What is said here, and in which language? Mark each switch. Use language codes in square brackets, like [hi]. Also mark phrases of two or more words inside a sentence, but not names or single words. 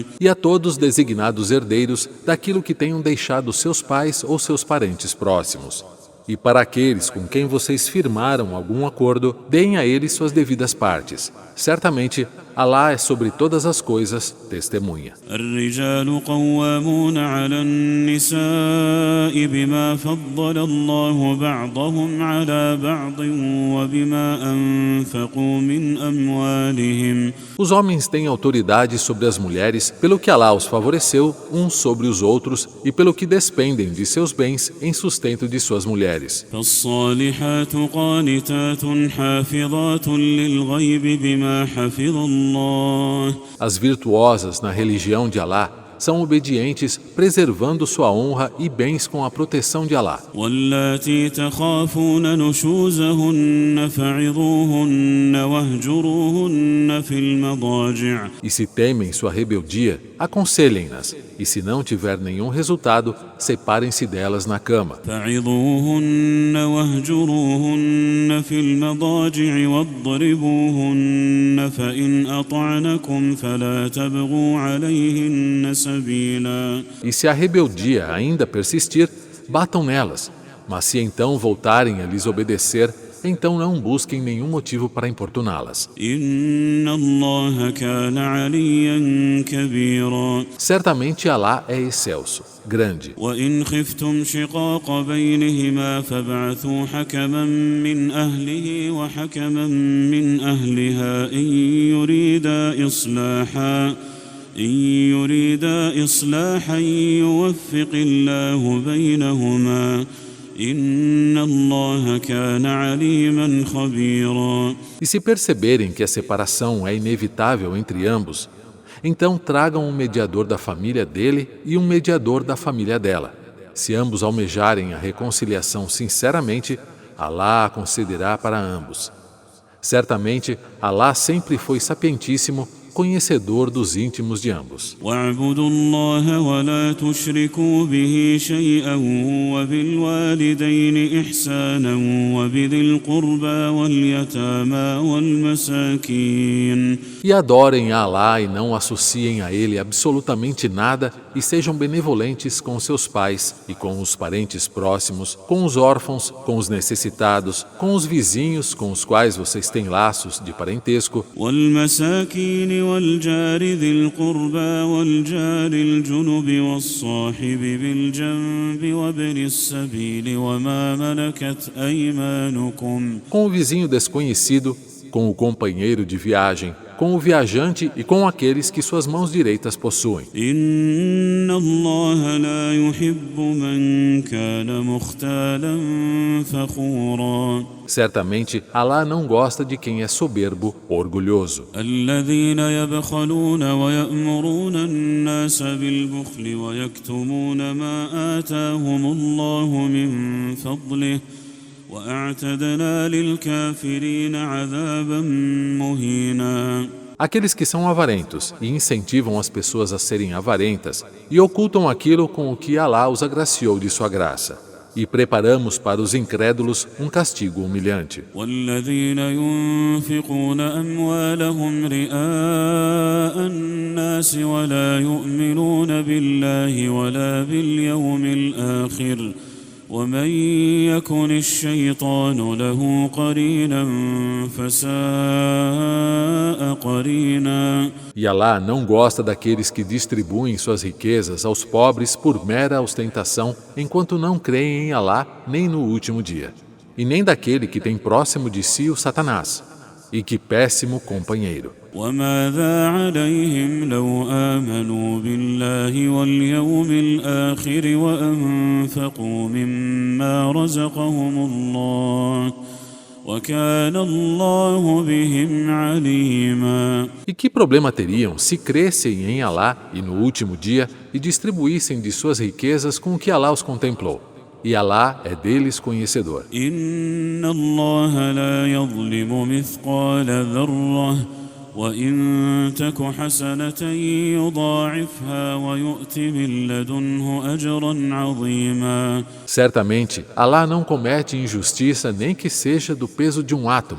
[pt] E a todos designados herdeiros daquilo que tenham deixado seus pais ou seus parentes próximos. E para aqueles com quem vocês firmaram algum acordo, deem a eles suas devidas partes. Certamente, Alá é sobre todas as coisas testemunha. [ar] الرجال قوامون على النساء بما فضل الله بعضهم على بعض وبما أنفقوا من أموالهم. [pt] Os homens têm autoridade sobre as mulheres pelo que Alá os favoreceu uns sobre os outros e pelo que despendem de seus bens em sustento de suas mulheres. [ar] فالصالحات قانتات حافظات للغيب بما حفظ الله. [pt] As virtuosas na religião de Alá são obedientes, preservando sua honra e bens com a proteção de Alá. [ar] واللاتي تخافون نشوزهن فعظوهن واهجروهن في المضاجع. [pt] E se temem sua rebeldia, aconselhem-nas, e se não tiver nenhum resultado, separem-se delas na cama. [ar] فعظوهن واهجروهن في المضاجع واضربوهن فإن أطعنكم فلا تبغوا عليهن سبيلا. [pt] E se a rebeldia ainda persistir, batam nelas, mas se então voltarem a lhes obedecer, então não busquem nenhum motivo para importuná-las. [ar] إن الله كان عليا كبيرا. [pt] Certamente Alá é excelso, grande. [ar] وإن خفتم شقاق بينهما فابعثوا حكما من أهله وحكما من أهلها إن يريدا إصلاحا يوفق الله بينهما إن الله كان عليما خبيرا. [pt] E se perceberem que a separação é inevitável entre ambos, então tragam um mediador da família dele e um mediador da família dela. Se ambos almejarem a reconciliação sinceramente, Alá a concederá para ambos. Certamente, Alá sempre foi sapientíssimo, conhecedor dos íntimos de ambos. [ar] واعبدوا الله ولا تشركوا به شيئا وبالوالدين إحسانا وبذي القربى واليتامى والمساكين. [pt] E adorem a Alá e não associem a Ele absolutamente nada e sejam benevolentes com seus pais e com os parentes próximos, com os órfãos, com os necessitados, com os vizinhos com os quais vocês têm laços de parentesco, [ar] والمساكين والجار ذي القربى والجار الجنب والصاحب بالجنب وابن السبيل وما ملكت أيمانكم. [pt] com o vizinho desconhecido, com o companheiro de viagem, com o viajante e com aqueles que suas mãos direitas possuem. [ar] إن الله لا يحب من كان مختالا فخورا. [pt] Certamente, Alá não gosta de quem é soberbo, orgulhoso. [ar] الذين يبخلون ويأمرون الناس بالبخل ويكتمون ما آتاهم الله من فضله وأعتدنا للكافرين عذابا مهينا. [pt] Aqueles que são avarentos e incentivam as pessoas a serem avarentas e ocultam aquilo com o que Alá os agraciou de sua graça. E preparamos para os incrédulos um castigo humilhante. [ar] والذين ينفقون أموالهم رئاء الناس ولا يؤمنون بالله ولا باليوم الآخر ومن يكن الشيطان له قرينا فساء قرينا. [pt] E Alá não gosta daqueles que distribuem suas riquezas aos pobres por mera ostentação, enquanto não creem em Alá nem no último dia, e nem daquele que tem próximo de si o Satanás. E que péssimo companheiro. [ar] وماذا عليهم لو آمنوا بالله واليوم الآخر وأنفقوا مما رزقهم الله وكان الله بهم عليما. [pt] E que problema teriam se crescem em Alá e no último dia e distribuíssem de suas riquezas com o que Alá os contemplou? E Alá é deles conhecedor. [ar] إن الله لا يظلم مثقال ذرة وإن تك حسنة يضاعفها ويؤت من لدنه أجرا عظيما. [pt] Certamente, Alá não comete injustiça nem que seja do peso de um átomo.